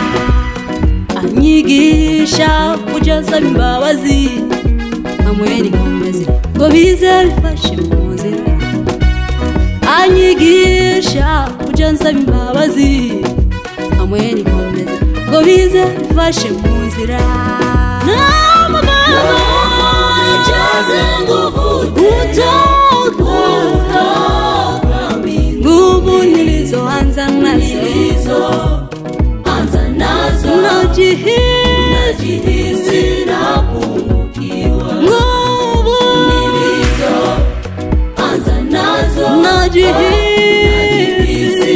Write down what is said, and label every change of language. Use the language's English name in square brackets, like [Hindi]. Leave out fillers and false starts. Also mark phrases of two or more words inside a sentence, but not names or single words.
[Kinyarwanda] anyigisha kugeza imbabazi hamwe n'inkomezi ngo bize bifashe mu nzira anyigisha kugeza imbabazi hamwe n'inkomezi ngo bize bifashe mu nzira [Swahili] Nijaze nguvu nguvu nilizoanza nazo najihisi napungukiwa nguvu nilizoanza nazo najihisi